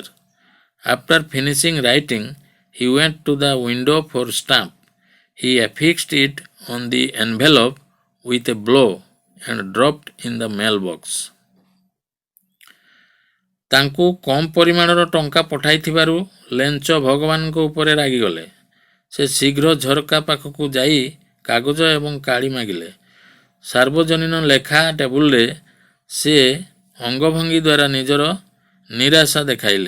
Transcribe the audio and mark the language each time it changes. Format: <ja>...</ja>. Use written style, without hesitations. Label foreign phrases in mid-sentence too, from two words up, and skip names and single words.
<en>After finishing writing, he went to the window for stamp. He affixed it on the envelope with a blow and dropped in the mailbox.</en> <or>ତାଙ୍କୁ କମ୍ ପରିମାଣର ଟଙ୍କା ପଠାଇଥିବାରୁ ଲେଞ୍ଚ ଭଗବାନଙ୍କ ଉପରେ ରାଗିଗଲେ। ସେ ଶୀଘ୍ର ଝରକା ପାଖକୁ ଯାଇ କାଗଜ ଏବଂ କାଳି ମାଗିଲେ। ସାର୍ବଜନୀନ ଲେଖା ଟେବୁଲରେ ସେ ଅଙ୍ଗଭଙ୍ଗୀ ଦ୍ୱାରା ନିଜର ନିରାଶା ଦେଖାଇଲେ।</or>